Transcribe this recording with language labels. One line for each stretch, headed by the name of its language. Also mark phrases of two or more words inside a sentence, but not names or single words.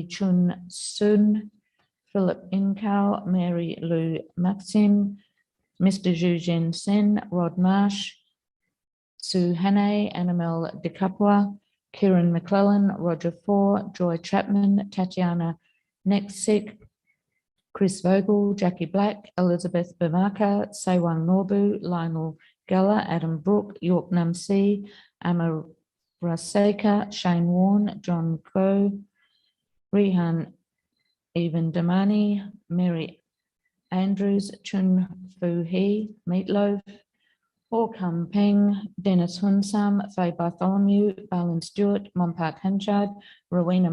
English: Chun Sun, Philip Incow, Mary Lou Maxim, Mr. Zhu Jin Sen, Rod Marsh, Sue Hannay, Annabelle De Capua, Kieran McClellan, Roger Four, Joy Chapman, Tatiana Neksik, Chris Vogel, Jackie Black, Elizabeth Bamaka, Sewang Norbu, Lionel Geller, Adam Brook, York Nam Si, Raseka, Shane Warne, John Crow, Rihan Even Damani, Mary Andrews, Chun Fu Hee, Meatloaf, Ho Kam Peng, Dennis Hunsam, Faye Bartholomew, Alan Stewart, Monpark Hinchard, Rowena